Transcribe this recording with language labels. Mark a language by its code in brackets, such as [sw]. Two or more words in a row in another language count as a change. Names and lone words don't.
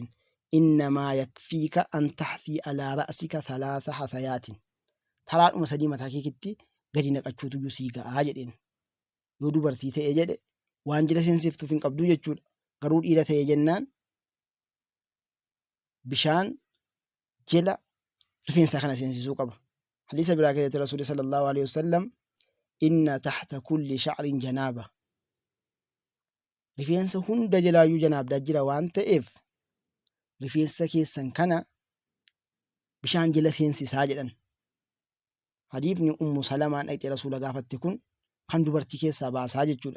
[ar] إنما يكفيك أن تحثي على رأسك ثلاث حثيات [om] taraadhuma sadii mataa keekitti gadi naqachuutu iyyuu sii ga'aa jedheen. Yoo dubartii ta'e jedhe waan jila seensiftuuf hin qabduu jechuudha. Garuu dhiira ta'e jennaan bishaan jila rifeensaa kana seensisuu qaba. Hadiisa biraa keessatti rasuulli [ar] صلى الله عليه وسلم إن تحت كل شعرة جنابة [om] rifeensa hunda jalaayyuu janaabdaa jira waan ta'eef rifeensa keessan kana bishaan jila seensisaa jedhan. Hadiifni Ummu Salamaan dhaqxee rasuula gaafatte kun kan dubartii keessaa baasaa jechuudha.